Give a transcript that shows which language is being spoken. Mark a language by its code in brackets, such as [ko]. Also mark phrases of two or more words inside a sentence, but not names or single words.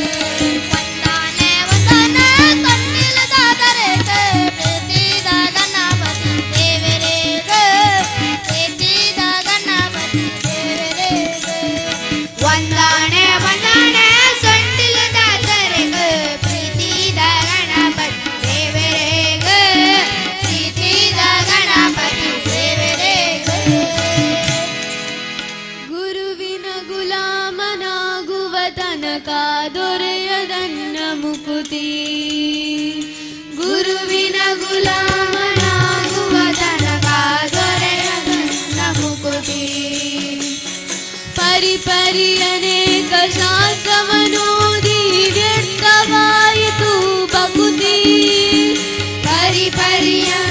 [tcy] ವಂದನೆ ವಂದನೆ ಸೊಂಡಿಲದ ತರೆಗೆ ಪ್ರೀತಿದ ಗಣಪತಿ ದೇವರಿಗೆ ಪ್ರೀತಿದ ಗಣಪತಿ ದೇವರಿಗೆ ವಂದನೆ ವಂದನೆ ಸೊಂಡಿಲದ ತರೆಗೆ ಪ್ರೀತಿದ ಗಣಪತಿ ದೇವರಿಗೆ ಪ್ರೀತಿದ ಗಣಪತಿ ದೇವರಿಗೆ [kn] ಗುರುವಿನ ಗುಲಾಮನಾಗುವ ತನಕ ದೊರೆಯದನ್ನ ಮುಕುತಿ ಗುರುವಿನ ಗುಲಾಮನಾಗುವ ತನಕ ದೊರೆಯದನ್ನ ಮುಕುತಿ ಪರಿಪರಿ ಅನೇಕ ಶಾಸ್ತ್ರವನೋದಿ ವ್ಯರ್ಥವಾಯಿತು ಬಕುತಿ ಪರಿಪರಿಯ